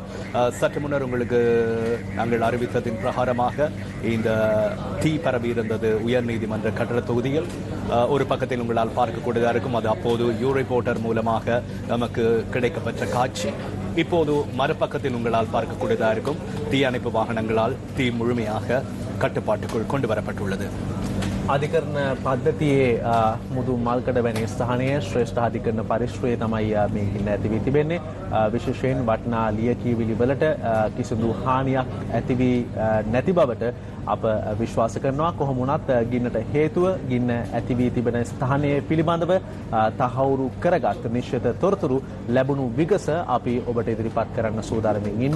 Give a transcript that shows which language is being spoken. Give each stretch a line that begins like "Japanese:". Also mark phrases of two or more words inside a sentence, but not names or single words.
Tamil: சற்று முன்னர் உங்களுக்கு நாங்கள் அறிவித்ததின் பிரகாரமாக இந்த தீ பரவி இருந்தது உயர்நீதிமன்ற கட்டட தொகுதியில். ஒரு பக்கத்தில் உங்களால் பார்க்கக்கூடியதாக இருக்கும். அது அப்போது யூ ரிப்போர்ட்டர் மூலமாக நமக்கு கிடைக்கப்பெற்ற காட்சி. இப்போது மறுபக்கத்தில் உங்களால் பார்க்கக்கூடியதாக இருக்கும். தீயணைப்பு வாகனங்களால் தீ முழுமையாக கட்டுப்பாட்டுக்குள் கொண்டு வரப்பட்டுள்ளது.
Sinhala: අධිකරණ පද්ධතියේ මුදු මල්කඩ වැනි ස්ථානයේ ශ්‍රේෂ්ඨ අධිකරණ පරිශ්‍රයේ තමයි මේ ගින්න ඇති වී තිබෙන්නේ. විශේෂයෙන් වටිනා ලියකියවිලි වලට කිසිදු හානියක් ඇති වී නැති බවට අප විශ්වාස කරනවා. කොහොම වුණත් ගින්නට හේතුව ගින්න ඇති වී තිබෙන ස්ථානයේ පිළිබඳව තහවුරු කරගත් නිශ්චිත තොරතුරු ලැබුණු විගස අපි ඔබට ඉදිරිපත් කරන්න සූදානම්ින් ඉන්නේ.